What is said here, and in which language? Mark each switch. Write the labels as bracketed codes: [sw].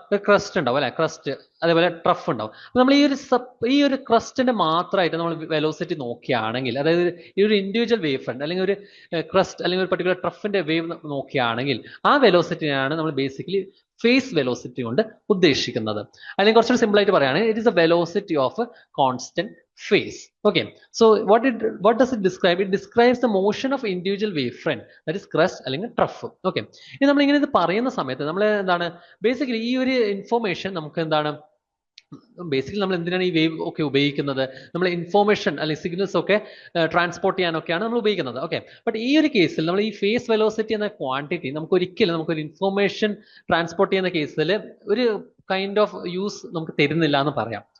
[ml] ഒരു ക്രസ്റ്റ് ഉണ്ടാവും അല്ലെ, ക്രസ്റ്റ്, അതേപോലെ ട്രഫ് ഉണ്ടാവും. അപ്പൊ നമ്മൾ ഈ ഒരു ക്രസ്റ്റിന്റെ മാത്രമായിട്ട് നമ്മൾ വെലോസിറ്റി നോക്കുകയാണെങ്കിൽ, അതായത് ഈ ഒരു ഇൻഡിവിജ്വൽ വേവ് ഫ്രണ്ട് അല്ലെങ്കിൽ ഒരു ക്രസ്റ്റ് അല്ലെങ്കിൽ ഒരു പർട്ടിക്കുലർ ട്രഫിന്റെ വേവ് നോക്കുകയാണെങ്കിൽ ആ വെലോസിറ്റിയാണ് നമ്മൾ ബേസിക്കലി ഫേസ് വെലോസിറ്റി കൊണ്ട് ഉദ്ദേശിക്കുന്നത്. അല്ലെങ്കിൽ കുറച്ചുകൂടി സിമ്പിൾ ആയിട്ട് പറയുകയാണെങ്കിൽ [en] It is a velocity of constant phase. Okay, so what does it describe? It describes the motion of individual wave front, that is crest [ml] അല്ലെങ്കിൽ [en] trough. [ml] Okay, ഇനി നമ്മൾ ഇങ്ങനെ ഇത് പറയുന്ന സമയത്ത് നമ്മൾ എന്താണ് ബേസിക്കലി ഈ ഒരു ഇൻഫോർമേഷൻ നമുക്ക് എന്താണ് ബേസിക്കലി നമ്മൾ എന്തിനാണ് ഈ വേവ് ഒക്കെ ഉപയോഗിക്കുന്നത്? നമ്മൾ ഇൻഫോർമേഷൻ അല്ലെങ്കിൽ സിഗ്നൽസ് ഒക്കെ ട്രാൻസ്പോർട്ട് ചെയ്യാനൊക്കെയാണ് നമ്മൾ ഉപയോഗിക്കുന്നത്. ഓക്കെ, ബട്ട് ഈ ഒരു കേസിൽ നമ്മൾ ഈ ഫേസ് വെലോസിറ്റി എന്ന ക്വാണ്ടിറ്റി നമുക്ക് ഒരിക്കലും നമുക്കൊരു ഇൻഫോർമേഷൻ ട്രാൻസ്പോർട്ട് ചെയ്യുന്ന കേസിൽ ഒരു കൈൻഡ് ഓഫ് യൂസ് നമുക്ക് തരുന്നില്ല എന്ന് പറയാം.